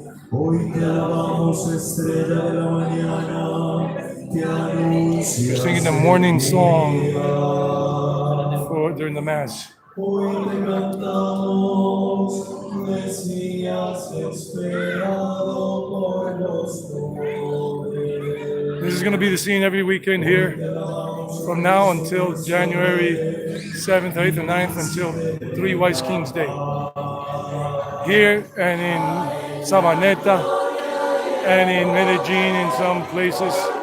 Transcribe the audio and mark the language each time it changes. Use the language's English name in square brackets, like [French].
[Spanish] Hoy te alabamos, estrella de la mañana, te anunciamos. [English] They're singing the morning song during the Mass. [Spanish] Hoy te cantamos, Mesías esperado por los pobres. [English] This is going to be the scene every weekend here from now until January 7th, 8th, and 9th until 3 White Kings Day. Here and in Sabaneta and in Medellin in some places.